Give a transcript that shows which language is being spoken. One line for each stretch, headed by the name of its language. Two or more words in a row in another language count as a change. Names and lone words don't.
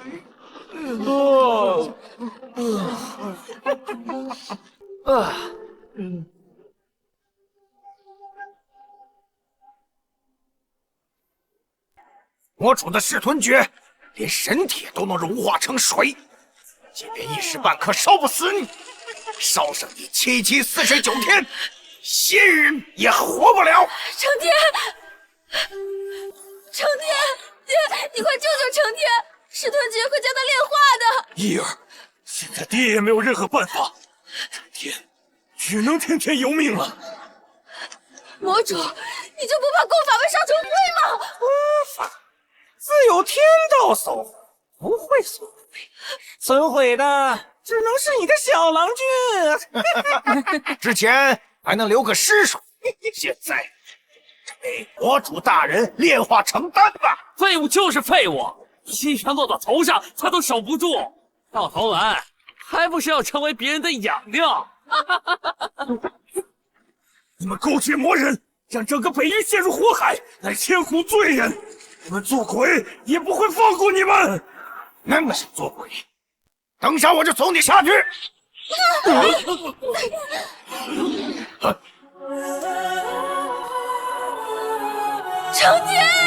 Chinese: 魔主的噬吞訣，連神鐵都能融化成水，即便一時半刻燒不死你，燒上你7749天，仙人也活不了。承天，承天，爹，你快救救承天！噬吞訣会将他炼化的。一儿，现在爹也沒有任何辦法，承天只能聽天由命了。魔主，你就不怕功法會燒成灰嗎？功法自有天道守護，不會損毀，損毀的只能是你的小郎君。之前還能留個屍首，現在被魔主大人煉化成丹吧。廢物就是廢物，金元落到頭上他都守不住，到頭來還不是要成為別人的養料？你們勾結魔人，讓整個北域陷入火海，乃千古罪人。你們做鬼也不會放過你們。那麼想做鬼，等下我就送你下去。成天，